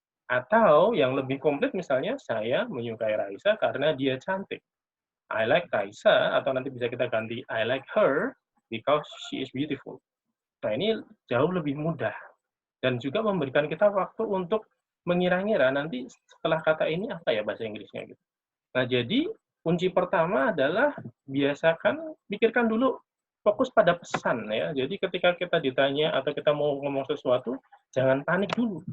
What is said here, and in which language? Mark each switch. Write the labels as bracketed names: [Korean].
[Indonesian] Atau yang lebih komplit misalnya, saya menyukai Raisa karena dia cantik. [English] I like Raisa, atau nanti bisa kita ganti I like her because she is beautiful. [Indonesian] Nah, ini jauh lebih mudah. Dan juga memberikan kita waktu untuk mengira-ngira nanti setelah kata ini apa ya bahasa Inggrisnya gitu. Nah, jadi kunci pertama adalah biasakan, pikirkan dulu, fokus pada pesan ya. Jadi ketika kita ditanya atau kita mau ngomong sesuatu, jangan panik dulu.